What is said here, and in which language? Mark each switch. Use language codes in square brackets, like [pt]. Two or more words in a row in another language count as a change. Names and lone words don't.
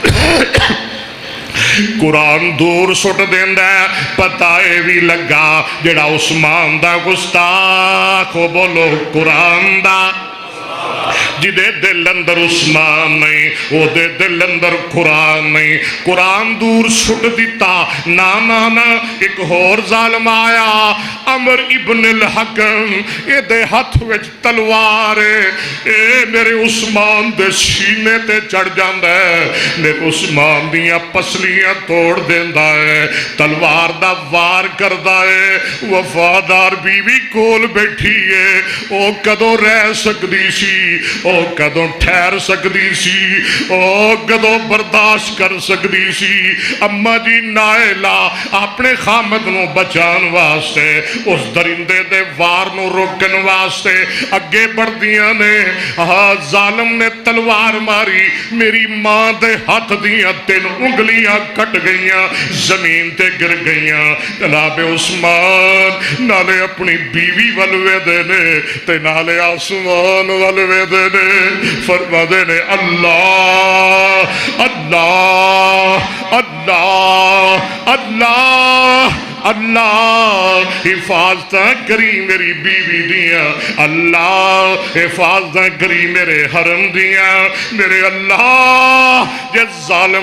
[pa] قرآن دور سٹ دیندہ ہے پتہ اے بھی لگا جڑا عثمان دا گستاخ ہو بولو قرآن دا جدے دل اندر عثمان نہیں وہ دے دل اندر قرآن نہیں قرآن دور سٹ دیتا نا ایک اور ظالم آیا عمر ابن الحکم اے دے ہاتھ وچ تلوار اے میرے عثمان دے سینے تے چڑھ جاندہ ہے میرے عثمان دیاں پسلیاں توڑ دیندہ ہے تلوار دا وار کردہ ہے وفادار بیوی کول بیٹھی ہے او کدو رہ سکدی سی او کدوں ٹھہر سکدی سی او کدوں برداشت کر سکدی سی اما جی نائلہ اپنے خامد نو بچان واسطے اس درندے دے وار نو روکن واسطے اگے بڑھ دیا نے ظالم نے تلوار ماری میری ماں دے ہاتھ دیا 3 انگلیاں کٹ گئیاں زمین تے گر گئیاں جناب عثمان نالے اپنی بیوی والوے دینے تے نالے آسمان والوے دینے فرما دینے اللہ اللہ اللہ اللہ اللہ حفاظت کری میری بیوی دیا اللہ حفاظت کری میرے حرم دیا میرے اللہ جس ظالم